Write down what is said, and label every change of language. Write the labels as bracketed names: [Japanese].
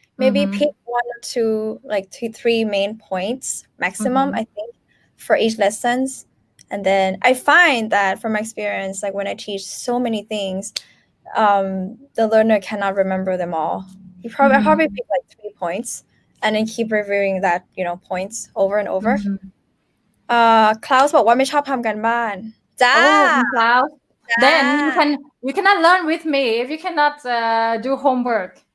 [English] Maybe pick one or two, like 2-3 main points maximum, I think, for each lessons. And then I find that from my experience, like when I teach so many things, the learner cannot remember them all. I probably pick like 3 points, and then keep reviewing that, points over and over. Mhm. [Thai] Klaus บอกว่าไม่ชอบทำการบ้านจ้า [English] Oh, Cloud. [Thai] จ้า [English] Then you cannot learn with me if you cannot do homework.